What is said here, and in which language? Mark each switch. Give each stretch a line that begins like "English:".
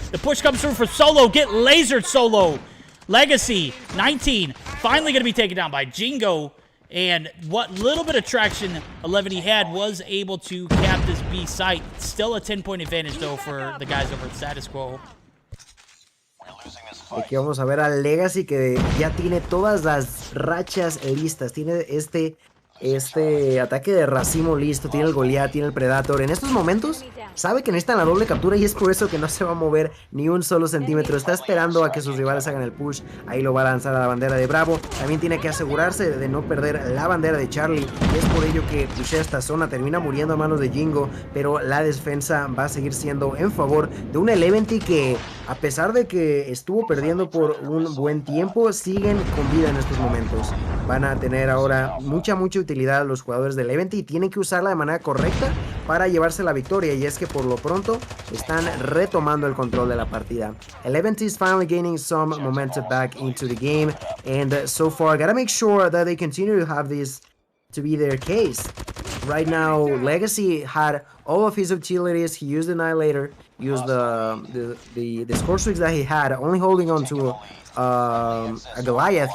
English: The push comes through for Solo. Get lasered, Solo. Legacy, 19. Finally going to be taken down by Jingo. And what little bit of traction 11 he had was able to cap this B site. Still a 10-point advantage, though, for the guys over at status quo.
Spanish: Aquí vamos a ver a Legacy, que ya tiene todas las rachas listas. Tiene este ataque de racimo listo. Tiene el Goliath, tiene el Predator. En estos momentos sabe que necesitan la doble captura, y es por eso que no se va a mover ni un solo centímetro. Está esperando a que sus rivales hagan el push. Ahí lo va a lanzar a la bandera de Bravo. También tiene que asegurarse de no perder la bandera de Charlie, y es por ello que pushea esta zona. Termina muriendo a manos de Jingo, pero la defensa va a seguir siendo en favor de un Eleventy que, a pesar de que estuvo perdiendo por un buen tiempo, siguen con vida en estos momentos. Van a tener ahora mucha utilidad los jugadores del Eleventy, y tienen que usarla de manera correcta para llevarse la victoria, y es que por lo pronto están retomando el control de la partida.
English: Eleventy is finally gaining some momentum back into the game, and so far gotta make sure that they continue to have this to be their case. right now, Legacy had all of his utilities. He used Annihilator, used the score streaks that he had, only holding on to a Goliath.